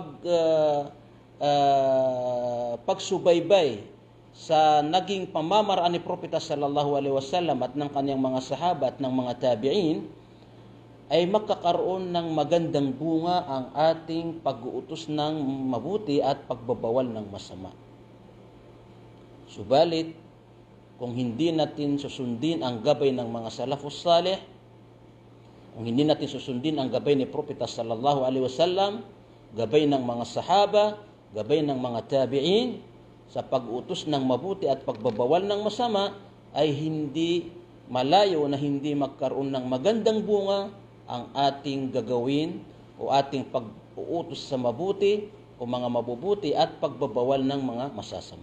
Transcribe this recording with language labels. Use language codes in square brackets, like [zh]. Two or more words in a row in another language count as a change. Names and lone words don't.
[tl] pagsubaybay sa naging pamamaraan ni Propeta [ar] صلى الله عليه وسلم [tl] at ng kanyang mga sahaba at ng mga tabi'in, ay magkakaroon ng magandang bunga ang ating pag-uutos ng mabuti at pagbabawal ng masama. Subalit, kung hindi natin susundin ang gabay ng mga [ar] السلف الصالح, [tl] kung hindi natin susundin ang gabay ni Propeta [ar] صلى الله عليه وسلم, [tl] gabay ng mga sahaba, gabay ng mga tabi'in sa pag-utos ng mabuti at pagbabawal ng masama, ay hindi malayo na hindi magkaroon ng magandang bunga ang ating gagawin o ating pag-uutos sa mabuti o mga mabubuti at pagbabawal ng mga masasama.